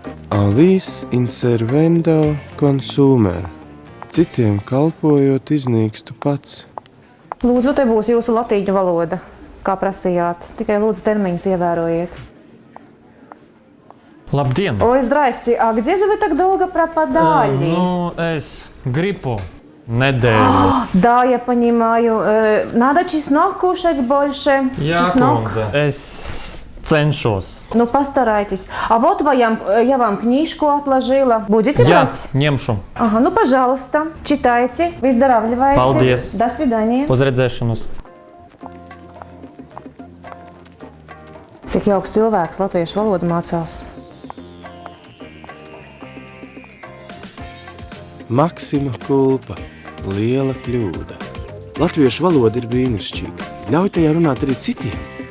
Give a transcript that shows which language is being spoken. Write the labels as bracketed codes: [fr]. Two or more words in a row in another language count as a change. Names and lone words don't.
[la] Alis inservendo consumer. [lv] Citiem kalpojot iznīkstu pats. Lūdzu, te būs jūsu latīņu valoda, kā prasījāt. Tikai lūdzu termiņus ievērojiet. Labdien! [ru] Ой, здрасте. А где же вы так долго пропадали? [lv] Es gribu nedēļu. [ru] Да, я понимаю. Надо чеснок кушать больше. Чеснок. [lv] Es cenšos. [ru] Ну, постарайтесь. А вот я вам книжку отложила. Будете брать? [lv] Ņemšu. [ru] Ага, ну, пожалуйста, читайте, выздоравливайте. [lv] Paldies. [ru] До свидания. [lv] Uz redzēšanos. Cik jauks cilvēks latviešu valodu mācās. [la] Maksima kulpa. [lv] Liela kļūda. Latviešu valoda ir brīnišķīga. Ļauj tajā runāt arī citiem.